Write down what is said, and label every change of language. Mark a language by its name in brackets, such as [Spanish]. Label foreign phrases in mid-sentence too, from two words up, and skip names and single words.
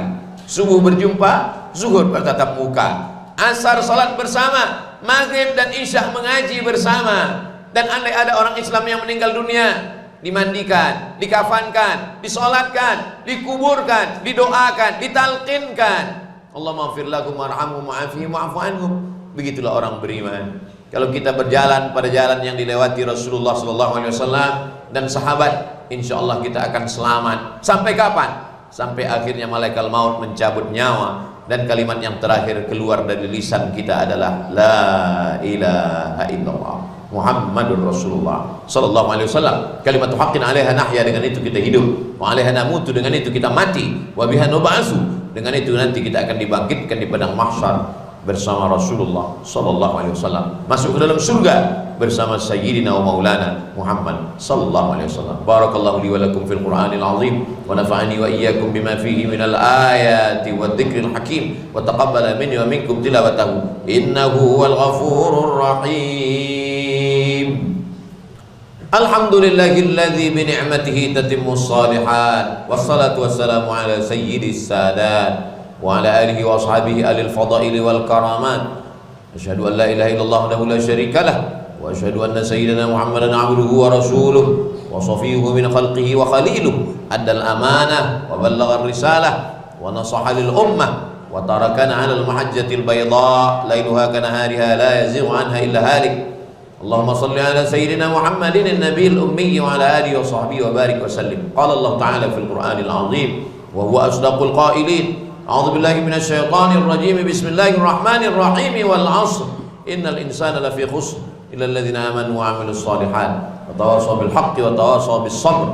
[Indonesian] Subuh berjumpa, zuhur bertatap muka, asar salat bersama, maghrib dan isya mengaji bersama. Dan andai ada orang Islam yang meninggal dunia, dimandikan, dikafankan, disolatkan, dikuburkan, didoakan, ditalqinkan. [Arabic] اللهم اغفر لهم وارحمهم وعافهم واعف عنهم. [Indonesian] Begitulah orang beriman. Kalau kita berjalan pada jalan yang dilewati Rasulullah SAW dan sahabat, [Arabic] إن شاء الله [Indonesian] kita akan selamat. Sampai kapan? Sampai akhirnya malaikat maut mencabut nyawa, dan kalimat yang terakhir keluar dari lisan kita adalah [Arabic] لا إله إلا الله محمد رسول الله صلى الله عليه وسلم. كلمة حق عليها نحيا, [Indonesian] dengan itu kita hidup, [Arabic] وعليها نموت, [Indonesian] dengan itu kita mati, [Arabic] وبها نبعث, [Indonesian] dengan itu nanti kita akan dibangkitkan di padang mahsyar bersama Rasulullah [Arabic] صلى الله عليه وسلم, [Indonesian] masuk ke dalam surga bersama [Arabic] سيدنا ومولانا محمد صلى الله عليه وسلم. بارك الله لي ولكم في القرآن العظيم ونفعني وإياكم بما فيه من الآيات والذكر الحكيم وتقبل مني ومنكم تلاوته إنه هو الغفور الرحيم. الحمد لله الذي بنعمته تتم الصالحات والصلاة والسلام على سيد السادات وعلى آله وأصحابه أولي الفضائل والكرامات. أشهد أن لا إله إلا الله وحده لا شريك له وأشهد أن سيدنا محمدا عبده ورسوله وصفيه من خلقه وخليله أدى الأمانة وبلغ الرسالة ونصح للأمة وتركنا على المحجة البيضاء ليلها كنهارها لا يزيغ عنها إلا هالك. اللهم صل على سيدنا محمد النبي الأمي وعلى آله وصحبه وبارك وسلم. قال الله تعالى في القرآن العظيم وهو أصدق القائلين. أعوذ بالله من الشيطان الرجيم. بسم الله الرحمن الرحيم. والعصر. إن الإنسان لفي خسر إلا الذين آمنوا وعملوا الصالحات وتواصوا بالحق وتواصوا بالصبر.